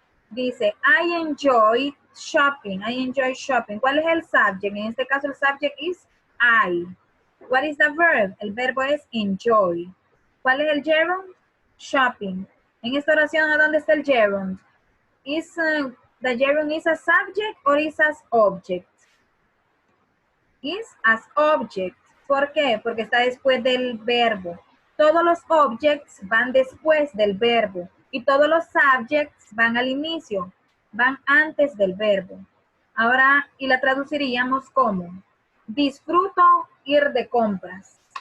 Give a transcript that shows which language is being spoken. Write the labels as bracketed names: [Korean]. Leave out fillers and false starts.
[English] Dice, I enjoy shopping. I enjoy shopping. [Spanish] ¿Cuál es el [English] subject? [Spanish] En este caso el subject es I. [English] What is the verb? [Spanish] El verbo es enjoy. ¿Cuál es el [English] gerund? Shopping. [Spanish] En esta oración, ¿a dónde está el gerund? [English] Is the gerund is a subject or is as object? Is as object. [Spanish] ¿Por qué? Porque está después del verbo. Todos los objects van después del verbo y todos los subjects van al inicio, van antes del verbo. Ahora, y la traduciríamos como: disfruto ir de compras.